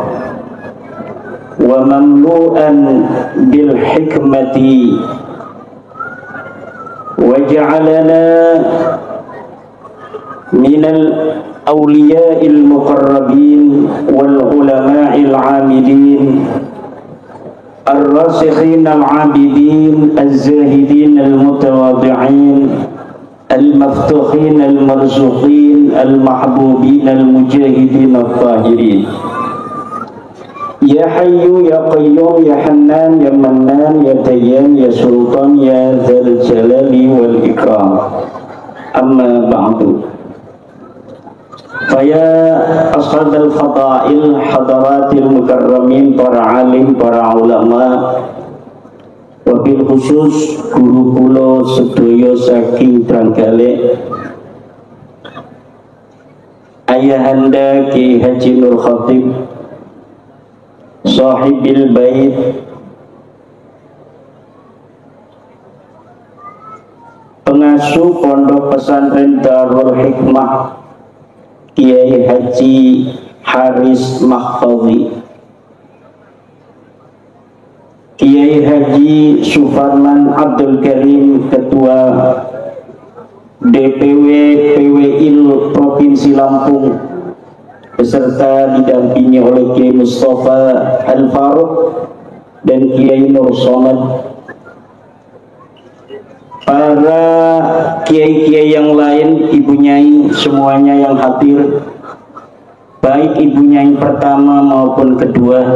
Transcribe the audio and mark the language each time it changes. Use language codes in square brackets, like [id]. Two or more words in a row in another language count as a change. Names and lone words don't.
[ar] ومملوءا بالحكمة، وجعلنا من الأولياء المقربين والعلماء العاملين الراسخين العابدين الزاهدين المتواضعين المفتوحين المرزوقين المحبوبين المجاهدين الطاهرين. يا حي يا قيوم يا حنان يا منان يا ديان يا سلطان يا ذا الجلال والإكرام. أما بعد، فيا أصحاب الفضائل حضرات المكرمين, [jv] para alim, para ulama, [ar] وبالخصوص [jv] guru kula sedaya saking Trenggalek, [id] ayahanda Ki Haji Nur Khatib [ar] صاحب البيت, [id] pengasuh pondok pesantren Darul Hikmah Kiai Haji Haris Mahfadzi, Kiai Haji Sufarman Abdul Karim Ketua DPW PWIL Provinsi Lampung beserta didampingi oleh Kiai Mustafa Al-Faruq dan Kiai Nur Somad, para kiai-kiai yang lain, ibu nyai semuanya yang hadir, baik ibu nyai pertama maupun kedua.